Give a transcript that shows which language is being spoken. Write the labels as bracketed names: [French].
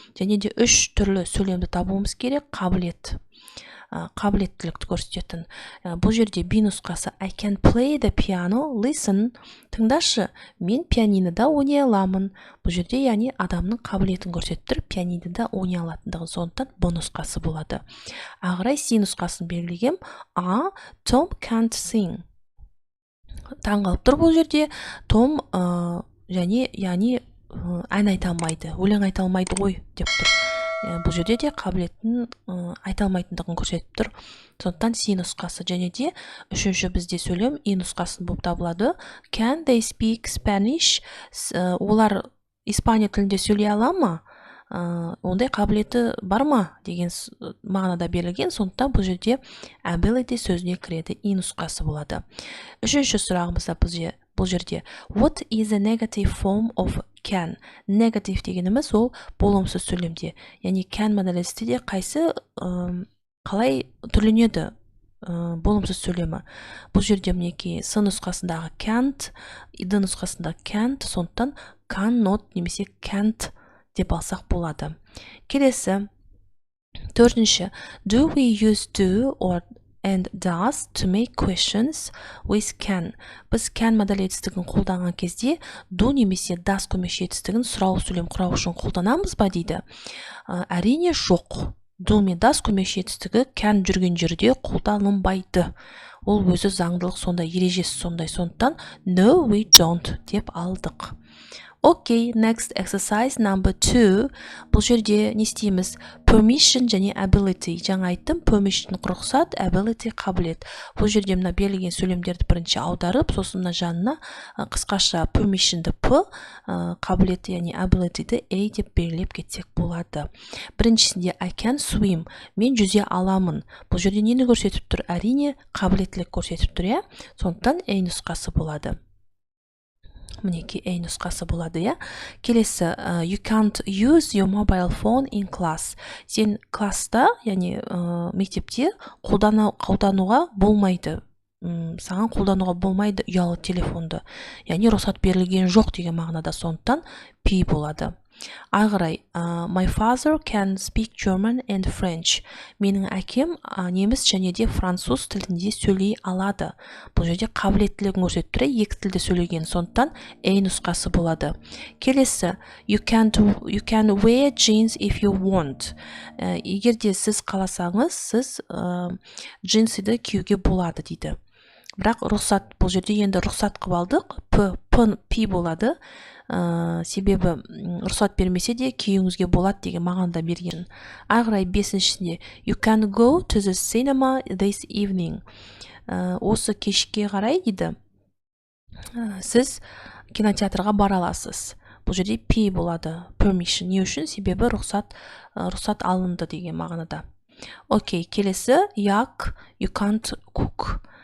[Kazakh] Және де үш түрлі сөйлемді табуымыз керек, қабілеттілікті көрсететін. Бұл жерде B нұсқасы [English] I can play the piano, listen. [Kazakh] Тыңдашы, мен пианинода ойнай аламын. Бұл жерде яғни адамның қабілетін көрсетіп тұр, пианинода ойнай алатындығы. Сондықтан B нұсқасы болады. Ары қарай C нұсқасын белгілегем. A, [English] Tom can't sing. [Kazakh] Таңғалып тұр бұл жерде. Том яғни ән айта алмайды, өлең айта алмайды ғой деп тұр. Бұл жерде де қабілетін айта алмайтындығын көрсетіп тұр. Сондықтан C нұсқасы. Және де үшінші бізде сөйлем E нұсқасын болып табылады. [English] Can they speak Spanish? [Kazakh] Олар испания тілінде сөйлей ала ма? Ондай қабілеті бар ма деген мағынада берілген. Сондықтан бұл жерде ability сөзіне кіреді, E нұсқасы болады. Үшінші сұрағымызда бұл жерде [English] what is a negative form of can? [Kazakh] Негатив дегеніміз ол болымсыз сөйлемде. Яғни can модаль етістікте қайсы қалай түрленеді болымсыз сөйлемі. Бұл жерде мінекей S нұсқасындағы can't, D нұсқасындағы can't, сондықтан cannot немесе can't деп алсақ болады. Келесі, төртінші, [English] do we use do or and does to make questions with can? [Kazakh] Біз can модаль етістігін қолданған кезде do немесе does көмекші етістігін сұрау сөйлем құрау үшін қолданамыз ба дейді. Әрине жоқ. Do мен does көмекші етістігі can жүрген жерде қолданылмайды. Ол өзі заңдылық сондай, ережесі сондай. Сондықтан [English] no we don't [Kazakh] деп алдық. [English] Okay, next exercise number 2. [Kazakh] Бұл жерде не істейміз? [English] Permission және ability. [Kazakh] Жаңа айттым, permission рұқсат, ability қабілет. Бұл жерде мына берілген сөйлемдерді бірінші аударып, сосын мына жанына қысқаша permissionді P, қабілеті яғни abilityді A деп белгілеп кетсек болады. [English] Біріншісінде I can swim. [Kazakh] Мен жүзе аламын. Бұл жерде нені көрсетіп тұр? Әрине қабілеттілік көрсетіп тұр, иә? Сондықтан A нұсқасы болады. Мінекей A нұсқасы болады, иә. [English] Келесі, you can't use your mobile phone in class. [Kazakh] Сен класста, яғни мектепте қолдануға болмайды. Саған қолдануға болмайды ұялы телефонды. Яғни рұқсат берілген жоқ деген мағынада. Сондықтан P болады. [English] ары қарай my father can speak German and French. [Kazakh] Менің әкем неміс және де француз тілінде сөйлей алады. Бұл жерде қабілеттілігін көрсетіп тұр, екі тілде сөйлеген, сондықтан A нұсқасы болады. [English] Келесі, you can wear jeans if you want. [Kazakh] Егер де сіз қаласаңыз, сіз джинсиді киюге болады дейді. Бірақ рұқсат, бұл жерде енді рұқсат қылып алдық, P болады. Себебі рұқсат бермесе де киюіңізге болады деген мағынада берген. Ары қарай бесіншісінде [English] you can go to the cinema this evening. [Kazakh] Осы кешке қарай дейді, сіз кинотеатрға бара аласыз. Бұл жерде P болады, permission. Не үшін? Себебі рұқсат алынды деген мағынада. Окей, келесі як [English] you can't cook.